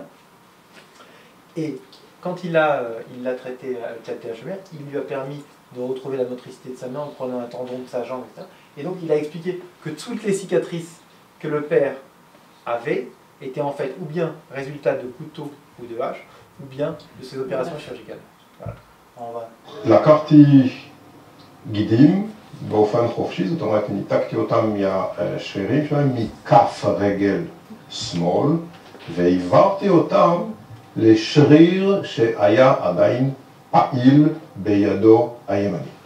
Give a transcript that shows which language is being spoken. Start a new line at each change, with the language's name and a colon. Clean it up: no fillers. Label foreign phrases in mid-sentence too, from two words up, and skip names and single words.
French: Et quand il l'a traité à l'hôpital Tel HaShomer, il lui a permis de retrouver la motricité de sa main en prenant un tendon de sa jambe, etc. Et donc il a expliqué que toutes les cicatrices que le père avait étaient en fait ou bien résultat de couteau ou de hache, ou bien de ces opérations chirurgicales. Voilà.
Hebrew: לקחתי גידים באופן חופשי, זאת אומרת, ניתקתי אותם מהשרירים שלהם, מכף הרגל שמאל, והעברתי אותם לשריר שהיה עדיין פעיל בידו הימנית.